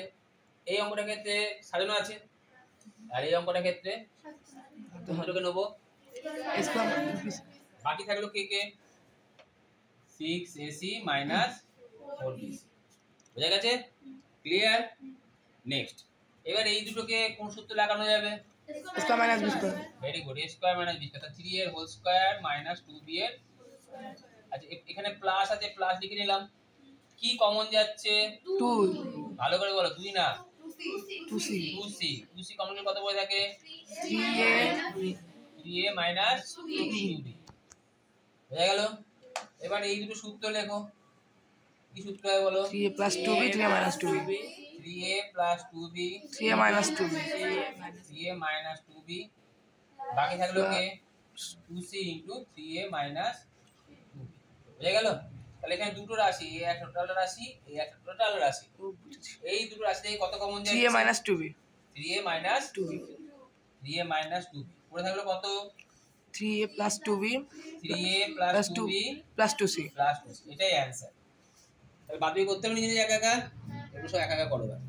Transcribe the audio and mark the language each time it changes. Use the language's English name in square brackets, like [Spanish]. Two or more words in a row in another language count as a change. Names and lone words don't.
[Bangla] এই অঙ্কটার ক্ষেত্রে সাজানো আছে, আর এই অঙ্কটার ক্ষেত্রে দুটোকে নেবো। বাকি থাকলো কে কে? 6ac - 4bc। বুঝা গেছে? ক্লিয়ার? নেক্সট, এবার এই দুটোকে কোন সূত্র লাগানো যাবে? [English] very good, [Bangla] a² - b²। 3a এর [English] whole square [Bangla] - 2b এর। আচ্ছা, এখানে প্লাস আছে, প্লাস লিখে নিলাম। কি কমন যাচ্ছে? 2। ভালো করে বলো, 2 না 2c। 2c কমন কত পড়ে থাকে? 3a - 2b। বুঝা গেল? এবার এই দুটো সূত্র লেখো। কি সূত্র হয় বলো? 3a + 2b 3a - 2b 3a + 2b 3a - 2b 3a - 2b। বাকি থাকলো কে? 2c × 3a - 2b। বুঝা গেল? তাহলে এখানে দুটো রাশি, এই একটা টোটাল রাশি, এই একটা টোটাল রাশি। এই দুটো রাশি থেকে কত কমন যাচ্ছে? 3a - 2b 3a - 2b 3a - 2b। পড়ে থাকলো কত? 3a + 2b 3a + 2b + 2c। এটাই অ্যানসার। তাহলে বাকি করতে হবে নিজে একা একা, এগুলো সব একা একা করো।